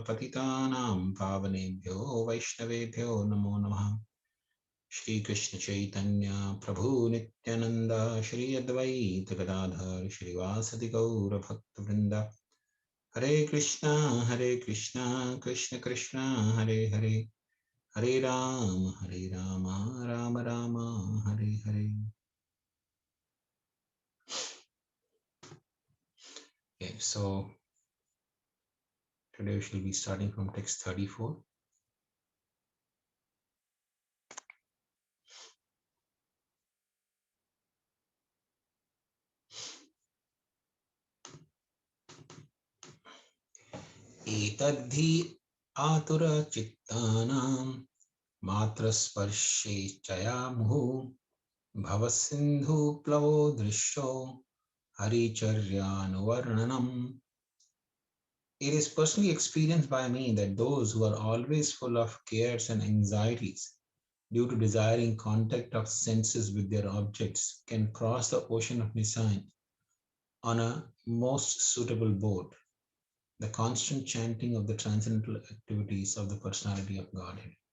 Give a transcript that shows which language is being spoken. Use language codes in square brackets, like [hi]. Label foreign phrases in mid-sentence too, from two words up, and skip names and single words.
[sa] Patitanam Pavanebhyo Vaishnavebhyo Namo Namaha Shri Krishna Chaitanya Prabhu Nityananda Shri Advaita Gadadhar Shri Vasadi Gaura Bhakta Vrinda Hare Krishna Krishna Krishna Hare Hare Hare Rama Rama Rama Hare Hare. [en] Okay, so today we shall be starting from text 34. [sa] Etadhi atura chittanam matra sparshe chayamuhu bhavasindhu plavo drishyo haricharyanuvarnanam. [en] It is personally experienced by me that those who are always full of cares and anxieties due to desiring contact of senses with their objects can cross the ocean of Nisan on a most suitable boat, the constant chanting of the transcendental activities of the personality of Godhead.